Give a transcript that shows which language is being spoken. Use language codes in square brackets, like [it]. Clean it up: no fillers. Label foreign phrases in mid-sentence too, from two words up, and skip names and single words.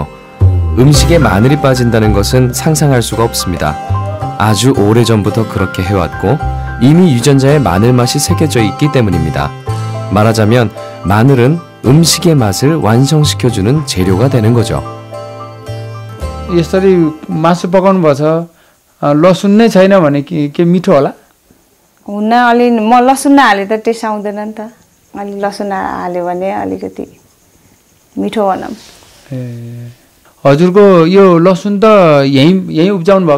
[ko] 음식에 마늘이 빠진다는 것은 상상할 수가 없습니다. 아주 오래전부터 그렇게 해왔고 이미 유전자에 마늘 맛이 새겨져 있기 때문입니다. 말하자면 마늘은 음식의 맛을 완성시켜주는 재료가 되는 거죠. [ne] यसरी मासु पकाउनु पर्छ लसुन नै छैन भने के मिठो होला? हुन अलि म लसुन नहाले त टेस्ट आउँदैन नि त। अलि लसुन हाल्यो भने अलिकति मिठो बनाऊँ। हजुरको यो लसुन त यही उब्जाउनु भएको?